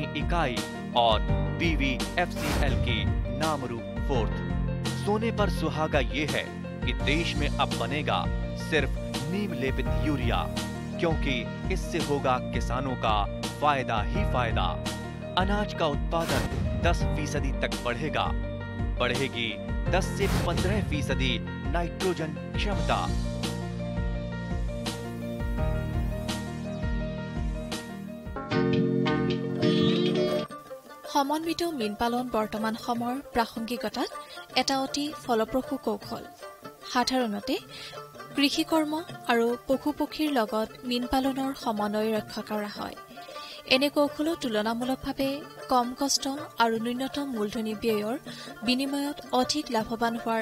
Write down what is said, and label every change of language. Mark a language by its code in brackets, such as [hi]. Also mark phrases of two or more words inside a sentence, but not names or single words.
[hi] इकाई और BVFCL की नामरू फोर्थ सोने पर सुहागा ये है कि देश में अब बनेगा सिर्फ नीम लेपित यूरिया क्योंकि इससे होगा किसानों का फायदा ही फायदा अनाज का उत्पादन 10% तक बढ़ेगा बढ़ेगी 10 से 15% नाइट्रोजन क्षमता [as] সমন্বিত মীন পালন বৰ্তমান সময়ৰ প্ৰাসংগিকতাত এটা অতি ফলপ্ৰসূ কৌশল সাধাৰণতে কৃষি কৰ্ম আৰু পশুপক্ষীৰ লগত মীন পালনৰ সমন্বয় ৰক্ষা কৰা হয় এনে কৌশলত তুলনামূলকভাৱে কম কষ্ট আৰু ন্যূনতম মূলধনী ব্যয়ৰ বিনিময়ত অধিক লাভৱান হোৱাৰ